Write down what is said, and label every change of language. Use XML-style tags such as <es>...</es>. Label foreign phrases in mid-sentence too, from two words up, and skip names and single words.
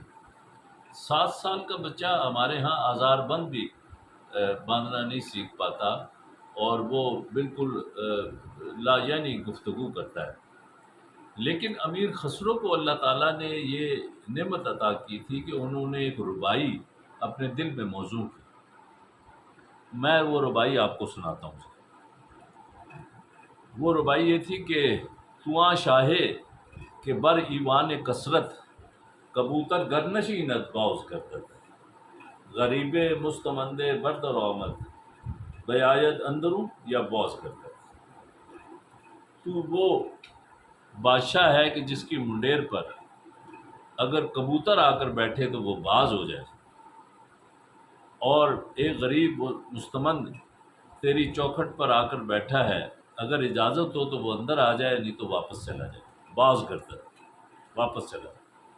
<ur>7 سال کا بچہ ہمارے ہاں آزار بند بھی باندھنا نہیں سیکھ پاتا، اور وہ بالکل لا یعنی گفتگو کرتا ہے، لیکن امیر خسرو کو اللہ تعالیٰ نے یہ نعمت عطا کی تھی کہ انہوں نے ایک ربائی اپنے دل میں موضوع کی۔ میں وہ ربائی آپ کو سناتا ہوں۔ وہ ربائی یہ تھی کہ</ur> <fa>تواں شاہے کہ بر ایوان کثرت کبوتر گرنشینت باز کرتت، غریب مستمند برد و آمد بیاید اندروں یا باز کرتت۔</fa> <ur>تو وہ بادشاہ ہے کہ جس کی منڈیر پر اگر کبوتر آ کر بیٹھے تو وہ باز ہو جائے، اور ایک غریب مستمند تیری چوکھٹ پر آ کر بیٹھا ہے، اگر اجازت ہو تو وہ اندر آ جائے، نہیں تو واپس چلا جائے، باز کرتا واپس چلا جائے۔</ur>